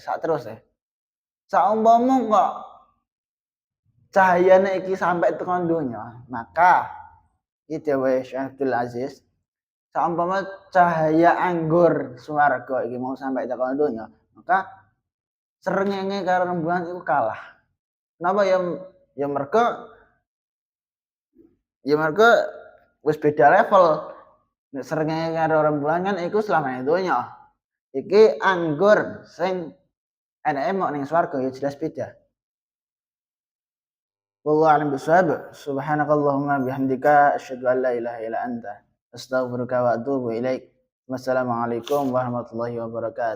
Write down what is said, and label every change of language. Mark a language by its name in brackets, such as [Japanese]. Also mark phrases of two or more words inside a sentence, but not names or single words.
[Javanese] Sak terus saumpama kok cahayane iki sampai teko donya, maka iki dawuhe Syekh Abdul Aziz saumpama cahaya anggur swarga iki mau sampai teko donya, maka srengenge karo rembulan iku kalah. Kenapa ya mergo wis beda level. Nek srengenge karo rembulan kan iku selamane donya. Iki anggur sing eneke mok ning swarga ya jelas beda. [Arabic] والله أعلم بالصواب. سبحانك اللهم وبحمدك أشهد أن لا إله إلا أنت أستغفرك وأتوب إليك. والسلام عليكم ورحمة الله وبركاته.